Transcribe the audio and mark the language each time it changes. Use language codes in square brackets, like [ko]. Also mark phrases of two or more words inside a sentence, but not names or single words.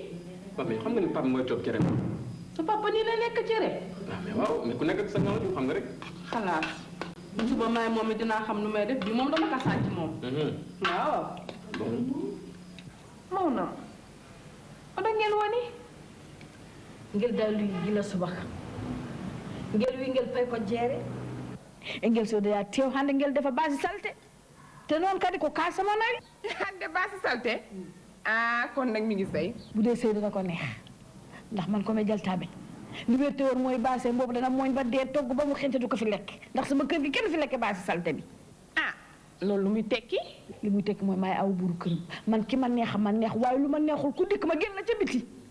[wo] waaw mais xam nga ni papa mooy toog cere. sa papa nii la lekk cere. waaw mais waaw mais ku nekk ak sa ngalaw xam nga rek. xalaat bu suba may moom it dinaa xam nu may def bi moom dama ko sàcc moom. waaw. [ff] maw na oto ngeen woni ngel daal luy gila subaka ngel wi ngel fay ko jeere e ngel sodoya tew hande ngel defa basi salte te noon kadi ko kasama nawi hande basi salte [wo] kon nag mi ngi sëy bu dee sëy dana ko neex ndax man ko me jaltaɓe li wérte woon mooy baase boobu dana mooñ ba dee togg ba mu xente du ko fi lekk ndax sama kër gi kenn fi lekk basi salte bi loolu lu muy tekki li muy tekki mooy maay aw buuru këram man ki ma neex ma neex waaye lu ma neexul ku dikk ma génn la ca biti